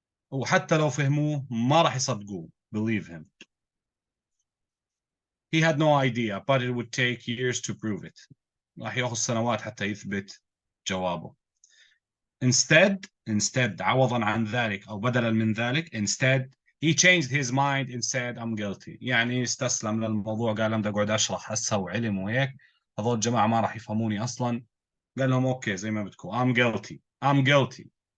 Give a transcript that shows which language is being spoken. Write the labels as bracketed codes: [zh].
[ar] وحتى لو فهموه ما راح يصدقوه. [en] Believe him. He had no idea, but it would take years to prove it. [ar] راح يأخذ سنوات حتى يثبت جوابه. [en] Instead [ar] عوضا عن ذلك أو بدلا من ذلك, [en] instead he changed his mind and said I'm guilty. [ar] يعني استسلم للموضوع، قال أنا بدي أقعد أشرح هسه وعلم وهيك، هذول الجماعة ما راح يفهموني أصلا. قال لهم أوكي زي ما بدكم [en] I'm guilty.